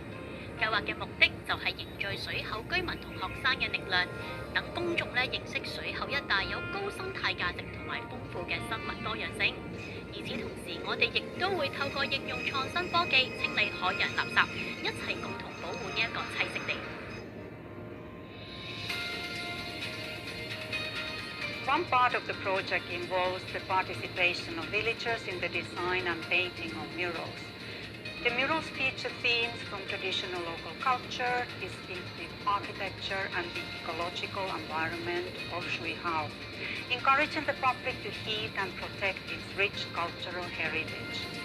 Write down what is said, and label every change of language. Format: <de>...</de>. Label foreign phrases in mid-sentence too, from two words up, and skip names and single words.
<yue>計劃嘅目的就係凝聚水口居民同學生嘅力量，等公眾認識水口一帶有高生態價值同埋豐富嘅生物多樣性。與此同時，我哋亦都會透過應用創新科技清理海洋垃圾，一齊共同保護呢一個棲息地。</yue> <en>One part of the project involves the participation of villagers in the design and painting of murals. The murals feature themes from traditional local culture, distinctive architecture, and the ecological environment of Shui Hao, encouraging the public to keep and protect its rich cultural heritage.</en>